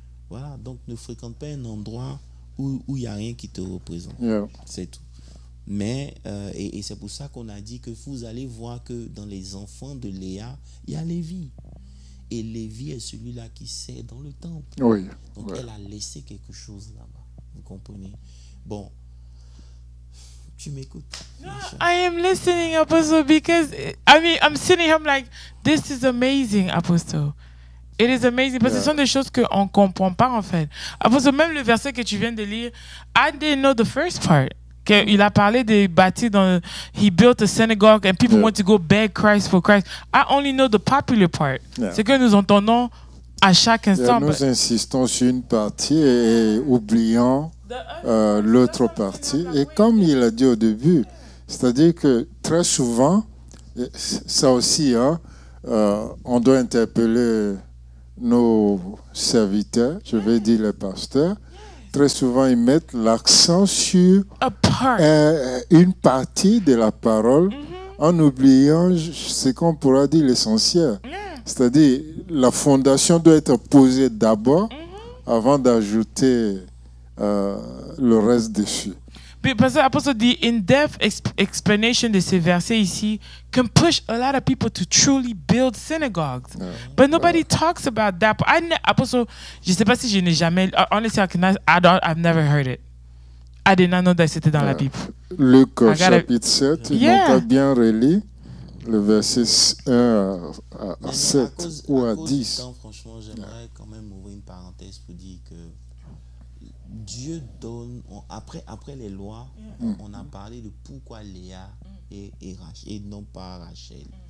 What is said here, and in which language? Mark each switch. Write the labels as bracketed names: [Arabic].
[French] Voilà, donc ne fréquente pas un endroit où il n'y a rien qui te représente. C'est tout. Mais, et c'est pour ça qu'on a dit que vous allez voir que dans les enfants de Léa, il y a Lévi. Et Lévi est celui-là qui sert dans le temple. Donc elle a laissé quelque chose là-bas. Vous comprenez? Bon. Tu m'écoutes? [English] No, I am listening, Apostle, because I'm sitting here, I'm like, this is amazing, Apostle. It is amazing. [French] Parce que ce sont des choses qu'on ne comprend pas, en fait. Apostle, même le verset que tu viens de lire, [English] I didn't know the first part. [French] Il a parlé de bâtir dans... [English] He built a synagogue and people want to go beg Christ for Christ. I only know the popular part. [French] C'est que nous entendons à chaque instant. Nous insistons sur une partie et oublions l'autre partie. Et comme il a dit au début, c'est-à-dire que très souvent, ça aussi, on doit interpeller nos serviteurs, je vais dire les pasteurs. Très souvent, ils mettent l'accent sur une partie de la parole en oubliant ce qu'on pourra dire l'essentiel. C'est-à-dire, la fondation doit être posée d'abord avant d'ajouter le reste dessus. Parce que l'apôtre dit, [English] in-depth explanation [French] de ces versets ici [English] can push a lot of people to truly build synagogues. But nobody talks about that. [French] Apostle, je ne sais pas si je n'ai jamais... [English] Honestly, I've never heard it. I did not know that [French] c'était dans la Bible. Luc chapitre 7, ils n'ont pas bien relu le verset 1 à 7 ou à 10. Temps, franchement, j'aimerais quand même ouvrir une parenthèse pour dire que Dieu donne, après les lois, on a parlé de pourquoi Léa et non pas Rachel.